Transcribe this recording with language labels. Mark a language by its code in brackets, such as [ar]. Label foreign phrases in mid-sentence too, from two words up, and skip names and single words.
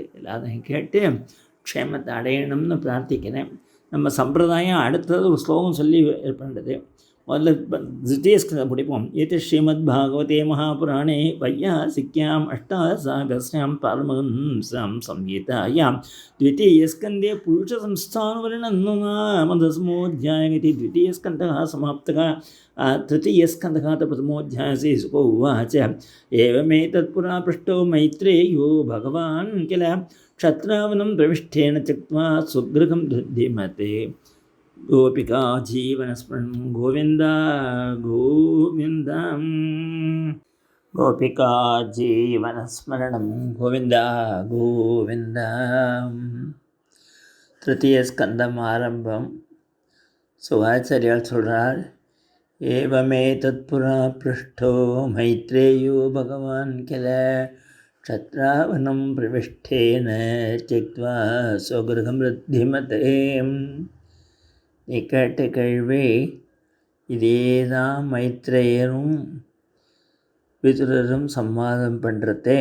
[ta] எல்லாத்தையும் கேட்டு க்ஷேமத்தை அடையணும்னு பிரார்த்திக்கிறேன். நம்ம சம்பிரதாயம் அடுத்தது ஒரு ஸ்லோகம் சொல்லி பண்ணுறது. முதல்ல த்விதீயஸ்கந்தம் பிடிப்போம். இது [sa] श्रीमत् भागवते महापुराणे वैयासिक्याम् अष्टादशसाहस्र्याम् पारमहंस्याम् संहितायाम् द्वितीयस्कन्धे पुरुषसंस्थानवर्णनमदस्मोऽध्यायः इति द्वितीयस्कन्धः समाप्तः. तृतीयस्कन्धः प्रथमोऽध्याये सुको उवाच एवमेतत्पुरा पृष्टो मैत्रेयो भगवान् किल क्षत्रावनं प्रविष्टेन त्यक्त्वा स्वगृहं धीमते. गोपिका जीवनस्मरणं गोविन्द गोविन्द. गोपिका जीवनस्मरणं गोविन्द गोविन्द. तृतीयस्कन्दम् आरम्भம். [ta] சுகாச்சாரியால் சொல்கிறார். [sa] एवमे तत्पुरा पृष्टो मैत्रेयो भगवान् किल क्षत्त्रावनं प्रविष्टेन त्यक्त्वा स्वगृहम् ऋद्धिमते. [ta] நீ கேட்ட கேள்வி இதேதான் மைத்ரேயரும் விதுரரும் சம்வாதம் பண்ணுறதே.